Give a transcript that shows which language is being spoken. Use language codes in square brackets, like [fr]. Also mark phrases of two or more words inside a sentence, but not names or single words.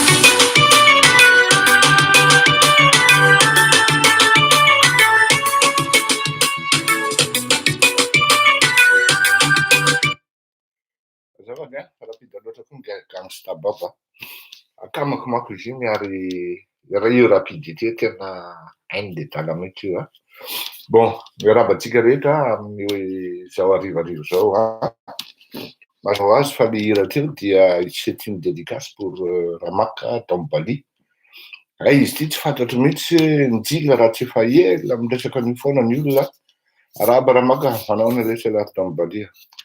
[mg] Azafady a, rapide loatra koa gangsta baba. Akamako manko izy iny ary raha io rapidité tena hainy de dala mihitsy io a. Bon, miarabatsika rehetra amin'ny zao arivarivo zao a. Mazao azy fa le hira teo dia [fr] c'est une dédicace pour [mg] Ramaka Tambali. Izy ty tsy fantatro mihitsy nijika raha tsy efa ela miresaka an'io foana ny olona. Araba Ramaka manao ny resaka Tambali.